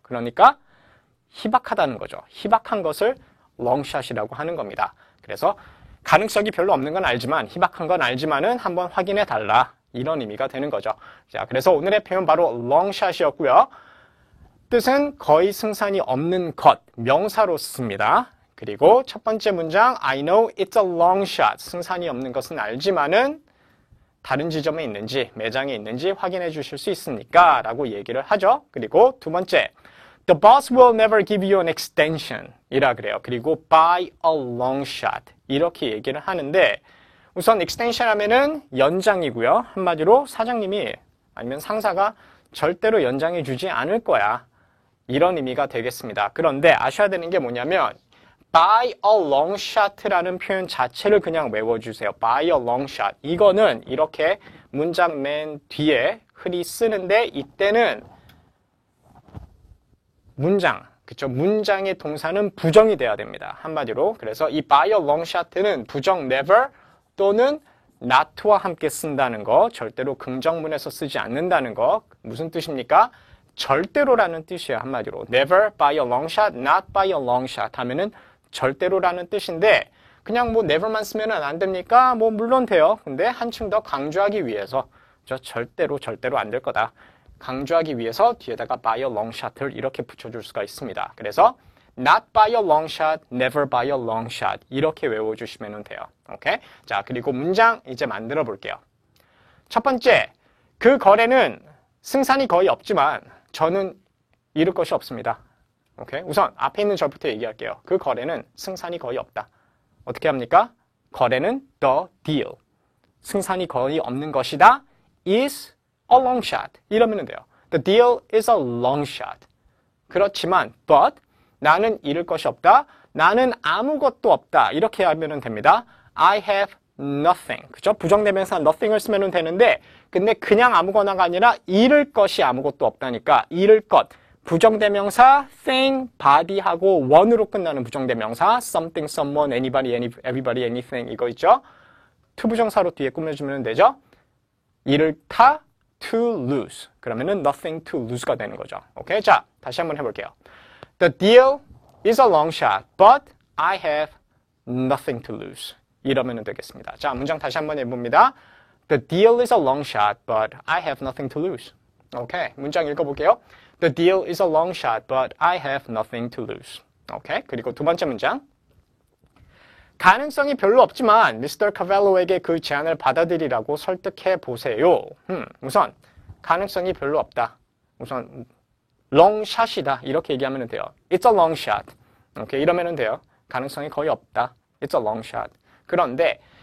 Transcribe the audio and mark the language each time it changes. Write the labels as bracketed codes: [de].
[ko] 그러니까 희박하다는 거죠. 희박한 것을 롱샷이라고 하는 겁니다. 그래서 가능성이 별로 없는 건 알지만 희박한 건 알지만은 한번 확인해 달라. 이런 의미가 되는 거죠. 자, 그래서 오늘의 표현 바로 롱샷이었고요. 뜻은 거의 승산이 없는 것, 명사로 씁니다. 그리고 첫 번째 문장 [en] I know it's a long shot. [ko] 승산이 없는 것은 알지만은 다른 지점에 있는지 매장에 있는지 확인해 주실 수 있습니까? 라고 얘기를 하죠. 그리고 두 번째 [en] The boss will never give you an extension [ko] 이라 그래요. 그리고 by a long shot 이렇게 얘기를 하는데 우선 extension 하면은 연장이고요. 한마디로 사장님이 아니면 상사가 절대로 연장해 주지 않을 거야. 이런 의미가 되겠습니다. 그런데 아셔야 되는 게 뭐냐면 by a long shot라는 표현 자체를 그냥 외워주세요. [en] by a long shot. [ko] 이거는 이렇게 문장 맨 뒤에 흔히 쓰는데 이때는 문장의 동사는 부정이 돼야 됩니다. 한마디로. 그래서 이 by a long shot는 부정 never 또는 not와 함께 쓴다는 거, 절대로 긍정문에서 쓰지 않는다는 거. 무슨 뜻입니까? 절대로라는 뜻이에요. 한마디로. [en] never by a long shot, not by a long shot [ko] 하면은 절대로라는 뜻인데 그냥 뭐 never만 쓰면 안 됩니까? 뭐 물론 돼요. 근데 한층 더 강조하기 위해서 절대로 안 될 거다. 강조하기 위해서 뒤에다가 by a long shot을 이렇게 붙여줄 수가 있습니다. 그래서 [en] not by a long shot, never by a long shot [ko] 이렇게 외워주시면 돼요. 오케이? 자, 그리고 문장 이제 만들어 볼게요. 첫 번째, 그 거래는 승산이 거의 없지만 저는 잃을 것이 없습니다. 오케이? 우선 앞에 있는 절부터 얘기할게요. 그 거래는 승산이 거의 없다. 어떻게 합니까? 거래는 [en] the deal. [ko] 승산이 거의 없는 것이다. [en] is a long shot. [ko] 이러면 돼요. [en] The deal is a long shot. [ko] 그렇지만, but 나는 잃을 것이 없다. 나는 아무것도 없다. 이렇게 하면 됩니다. [en] I have nothing. [ko] 그죠? 부정대명사 nothing을 쓰면 되는데, 근데 그냥 아무거나가 아니라 잃을 것이 아무것도 없다니까, 잃을 것. 부정대명사 thing, body하고 one으로 끝나는 부정대명사 something, someone, anybody, everybody, anything 이거 있죠? 투부정사로 뒤에 꾸며주면 되죠? 잃다 to lose. 그러면은 [en] nothing to lose [ko] 가 되는 거죠. 오케이? 자, 다시 한번 해볼게요. [en] The deal is a long shot, but I have nothing to lose. [ko] 이러면 되겠습니다. 자, 문장 다시 한번 해봅니다. [en] The deal is a long shot, but I have nothing to lose. [ko] 오케이? 문장 읽어볼게요. [en] The deal is a long shot, but I have nothing to lose. [ko] 오케이? 그리고 두 번째 문장. 가능성이 별로 없지만 미스터 카벨로에게 그 제안을 받아들이라고 설득해 보세요. 우선 가능성이 별로 없다. 우선 롱샷이다. 이렇게 얘기하면 돼요. [en] It's a long shot. [ko] 오케이, 이러면 돼요. 가능성이 거의 없다. [en] It's a long shot. [ko] 그런데